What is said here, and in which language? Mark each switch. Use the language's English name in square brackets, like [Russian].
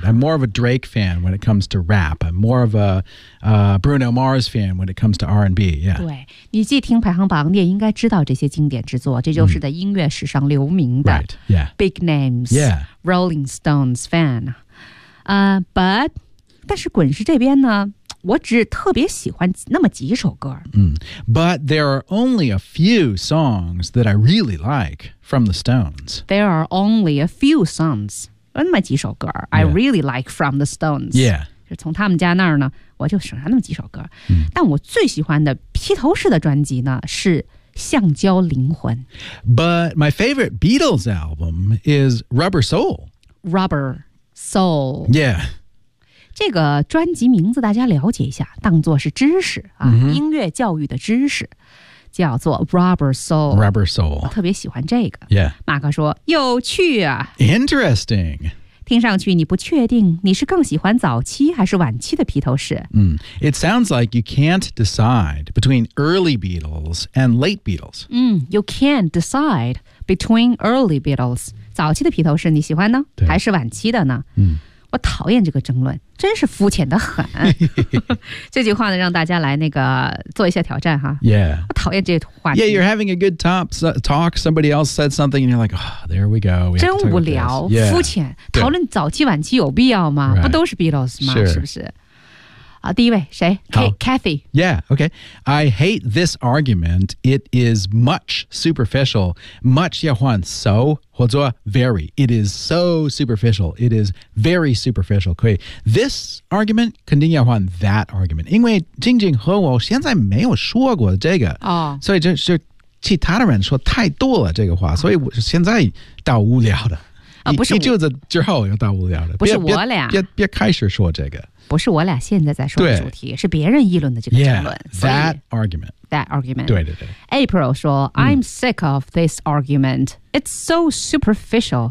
[English] ？Right， I'm more of a Drake fan when it comes to rap. I'm more of a、Bruno Mars fan when it comes to R&B. Yeah， [Chinese] 对你既听排行榜，你也应该知道这些经典之作，这就是在音乐史上留名的。 [English] Right， yeah， big names， yeah， Rolling Stones fan。 But [Chinese] 但是滚石这边呢，我只特别喜欢那么几首歌。 [English] But there are only a few songs that I really like from the Stones. There are only a few songs. [Chinese] 那么几首歌、 [English] yeah. I really like from the Stones、 yeah. [Chinese] 从他们家那儿呢我就省下那么几首歌、但我最喜欢的披头士的专辑呢是橡胶灵魂 [English] But my favorite Beatles album is Rubber Soul Rubber Soul Yeah [Chinese] 这个专辑名字大家了解一下当作是知识、啊 [English] mm-hmm. [Chinese] 音乐教育的知识叫做 Rubber Soul [English] Rubber Soul [Chinese] 我特别喜欢这个 [English] Yeah [Chinese] 马克说有趣啊 [English] Interesting [Chinese] 听上去你不确定你是更喜欢早期还是晚期的披头士 [English] It sounds like you can't decide between early Beatles and late Beatles You can't decide between early Beatles [Chinese] 早期的披头士你喜欢呢还是晚期的呢我讨厌这个争论真是肤浅得很这句话呢让大家来那个做一下挑战哈 [English] Yeah [Chinese] 我讨厌这话题 [English] Yeah you're having a good talk Somebody else said something And you're like、oh, There we go we [Chinese] 真无聊、 [English] yeah. [Chinese] 肤浅讨论早期晚期有必要吗、 [English] right. [Chinese] 不都是 Beatles 吗、 [English] sure. [Chinese] 是不是好第一位谁 Kathy [English] Yeah okay I hate this argument It is much superficial Much [Chinese] 要换 [English] So Very. It is so superficial. It is very superficial. Okay. This argument, [Chinese] 肯定要换 [English] that argument. [Chinese] 因为静静和我现在没有说过这个、 [English] oh. [Chinese] 所以就其他的人说太多了这个话、oh. 所以我现在到无聊的、不是一句子之后又到无聊的不是我俩别开始说这个不是我俩现在在说的主题是别人议论的这个争论 [English] yeah, That argument That argument [Chinese] 对对对 [English] April 说、I'm sick of this argument It's so superficial